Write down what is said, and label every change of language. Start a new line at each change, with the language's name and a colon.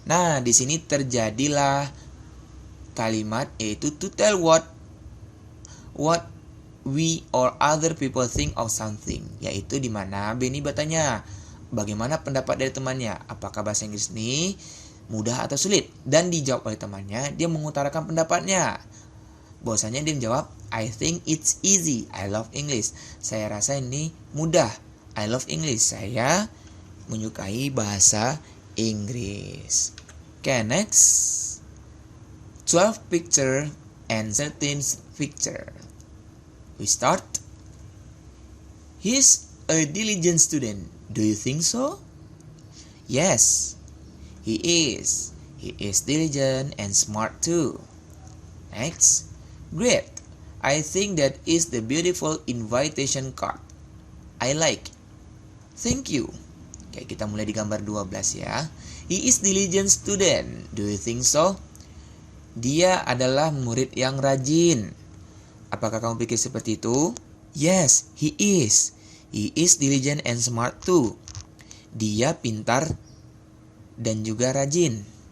Indonesian: Nah, di sini terjadilah kalimat yaitu
English: to tell what we or other people think of something,
Indonesian: yaitu di mana Benny bertanya bagaimana pendapat dari temannya, apakah bahasa Inggris ini mudah atau sulit, dan dijawab oleh temannya, dia mengutarakan pendapatnya bahwasanya dia menjawab
English: I think it's easy, I love English.
Indonesian: Saya rasa ini mudah,
English: I love English.
Indonesian: Saya menyukai bahasa Inggris.
English: Okay, next 12 picture and 13th picture. We start. He's a diligent student. Do you think so? Yes, he is. He is diligent and smart too. Next. Great. I think that is the beautiful invitation card. I like. Thank you.
Indonesian: Oke, kita mulai di gambar 12 ya.
English: He is diligent student. Do you think so?
Indonesian: Dia adalah murid yang rajin. Apakah kamu pikir seperti itu?
English: Yes, he is. He is diligent and smart too.
Indonesian: Dia pintar dan juga rajin.